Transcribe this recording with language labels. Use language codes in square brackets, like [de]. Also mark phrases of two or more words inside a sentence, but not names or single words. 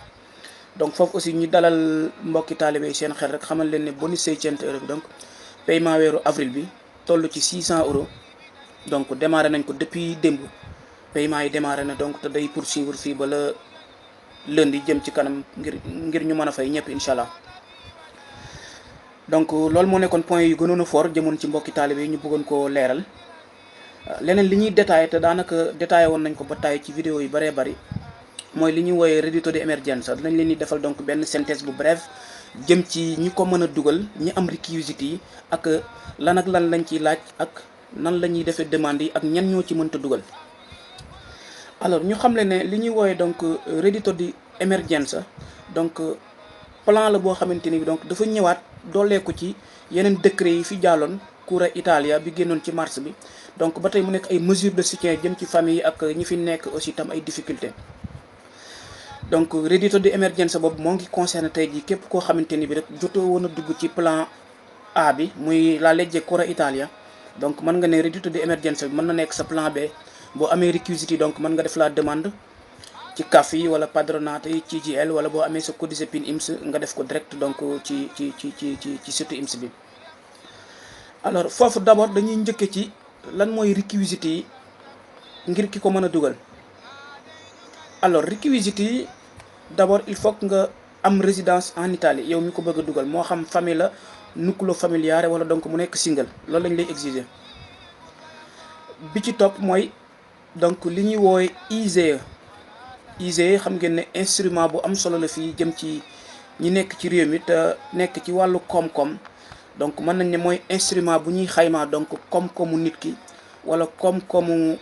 [wo] donc foofu aussi ñu dalal mbokki taalibe yi seen xel rek xamal leen ne bonus 600 euro bi donc paiement weeru avril bi toll ci 600 euros donc démarré nañ ko depuis démb paiement yi démarré na donc te day poursuivre fii ba la lundi jëm ci kanam ngir ñu mën a fay ñëpp [ar] incha allah. [wo] donc loolu moo nekkoon point yu gënoon a fort jëmoon ci mbokki taalibe yi ñu bëggoon koo leeral. leneen li ñuy détaillé te daanaka détaillé woon nañ ko ba tàyyi ci vidéo yu bëree bëri mooy li ñuy wooyee [it] reddito di emergenza [wo] dinañ leen di defal donc benn synthèse bu bref jëm ci ñi ko mën a dugal ñi am réquisites yi ak lan ak lan lañ ciy laaj ak nan la ñuy defee demande yi ak ñan ñoo ci mënta dugal. alors ñu xam le ne li ñuy woowe donc [it] reddito di emergenza [wo] donc plan la boo xamante ni bi donc dafa ñëwaat dooleeku ci yeneen décret yi fi jàlloon Cura Italia bi génnoon ci mars bi donc ba tey mu nekk ay [fr] mesures de soutien [wo] jëm ci famille ak ñi fi nekk aussi tam ay difficultés donc [it] reddito di emergenza [wo] boobu moo ngi concerné tey jii képp koo xamante ni bi rek jotoo woon a dugg ci plan A bi muy [it] la legge [wo] Cura Italia donc mën nga ne [it] reddito di emergenza [wo] bi mën na nekk sa plan B boo amee réquisites yi donc mën nga def [fr] la demande [wo] ci CAF yi wala padronate yi ci CGIL wala boo amee sa codice PIN IMS nga def ko direct donc ci site IMS bi. alors foofu d'abord dañuy njëkke ci lan mooy réquisites yi ngir ki ko mën a dugal alors réquisites yi d'abord [fr] il faut que [wo] nga am [fr] résidence en Italie [wo] yow mi ko bëgg a dugal moo xam famille la [it] nucleo familiare [wo] wala donc mu nekk single loolu lañ lay exiger bi ci topp mooy donc li ñuy woowe ISEE xam ngeen ne instrument bu am solo la fii jëm ci ñi nekk ci réew mi te nekk ci wàllu koom-koom donc mën nañ ne mooy instrument bu ñuy xaymaa donc koom-koomu nit ki wala koom-koomu